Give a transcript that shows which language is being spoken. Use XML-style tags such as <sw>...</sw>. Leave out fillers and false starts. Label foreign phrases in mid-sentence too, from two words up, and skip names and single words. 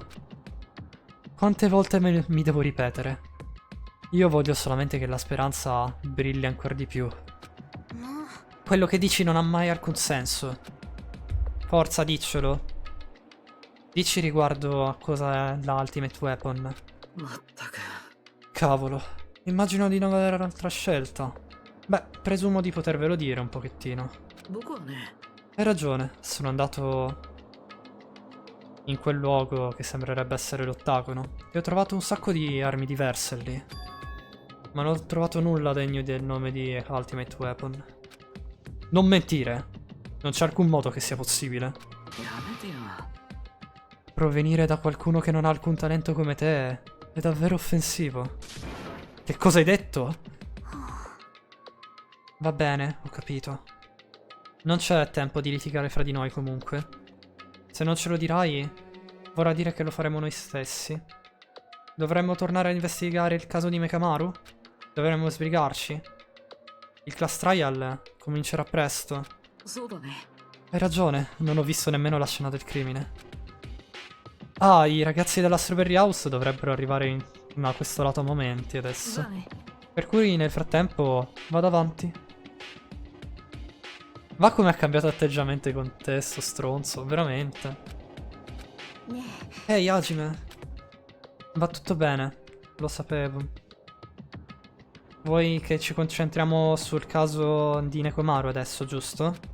<it>Quante volte mi devo ripetere? Io voglio solamente che la speranza brilli ancora di più.</it> <ja>もう</ja> <it>Quello che dici non ha mai alcun senso. Forza, diccelo. Dici riguardo a cosa è la Ultimate Weapon.</it> <ja>まったく。</ja> <it>Cavolo, immagino di non avere altra scelta. Beh, presumo di potervelo dire un pochettino.</it> <ja>僕はね、</ja> <it>Hai ragione, sono andato in quel luogo che sembrerebbe essere l'ottagono e ho trovato un sacco di armi diverse lì. Ma non ho trovato nulla degno del nome di Ultimate Weapon. Non mentire! Non c'è alcun modo che sia possibile.</it> <ja>やめてよ。</ja> <it>Provenire da qualcuno che non ha alcun talento come te è davvero offensivo. Che cosa hai detto? Va bene, ho capito. Non c'è tempo di litigare fra di noi comunque. Se non ce lo dirai, vorrà dire che lo faremo noi stessi. Dovremmo tornare a investigare il caso di Mekamaru? Dovremmo sbrigarci? Il</it> <en>class trial</en> <it>comincerà presto.</it> <ja>そうだね。</ja> <it>Hai ragione, non ho visto nemmeno la scena del crimine. Ah, i ragazzi della Strawberry House dovrebbero arrivare da questo lato a momenti</it> <ja>じゃ</ja> <it>adesso.</it> <ja>あね。</ja> <it>Per cui nel frattempo vado avanti. Ma come ha cambiato atteggiamento con te, sto stronzo, veramente.</it> <ja>ね</ja> <it>Ehi, Hajime. Va tutto bene, lo sapevo. Vuoi che ci concentriamo sul caso di Nekomaru adesso, giusto?</it>